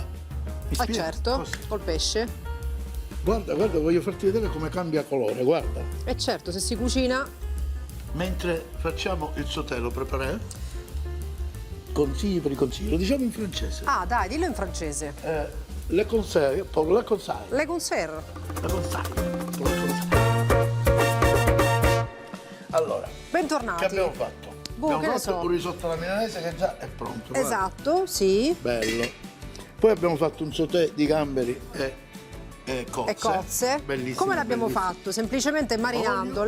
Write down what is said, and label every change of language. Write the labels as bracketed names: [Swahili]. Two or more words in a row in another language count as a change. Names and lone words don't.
[Italian] Mi Ah, spieghi? certo, Così. col pesce. Guarda, voglio farti vedere come cambia colore, guarda. E certo, se si cucina. Mentre facciamo il sauté, lo prepareremo. Consigli per i consigli, lo diciamo in francese. Ah, dai, dillo in francese. [French] Le conseil, pour le conseil. Le conserve. Le conseil. Pour le conseil. [Italian] Allora, Bentornati. che abbiamo fatto? Boh, abbiamo che ne fatto so. un risotto alla milanese che già è pronto. guarda. Esatto, sì. Bello. Poi abbiamo fatto un sauté di gamberi e cozze. E cozze. Bellissimo. Come l'abbiamo bellissimo. fatto? Semplicemente marinandole.